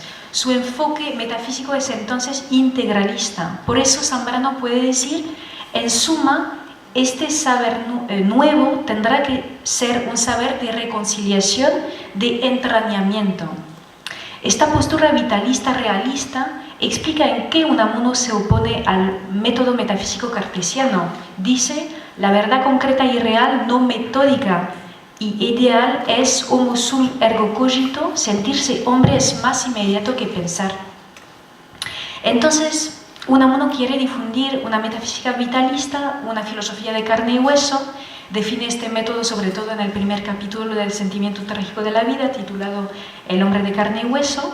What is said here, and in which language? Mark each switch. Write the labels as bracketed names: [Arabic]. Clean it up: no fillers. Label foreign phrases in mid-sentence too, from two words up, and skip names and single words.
[Spanish] Su enfoque metafísico es entonces integralista, por eso Zambrano puede decir, en suma, este saber nuevo tendrá que ser un saber de reconciliación, de entrañamiento. Esta postura vitalista realista explica en qué Unamuno se opone al método metafísico cartesiano. Dice, la verdad concreta y real, no metódica y ideal, es [Latin] homo sum ergo cogito, [Spanish] sentirse hombre es más inmediato que pensar. Entonces, Unamuno quiere difundir una metafísica vitalista, una filosofía de carne y hueso. Define este método sobre todo en el primer capítulo del Sentimiento trágico de la vida, titulado El hombre de carne y hueso.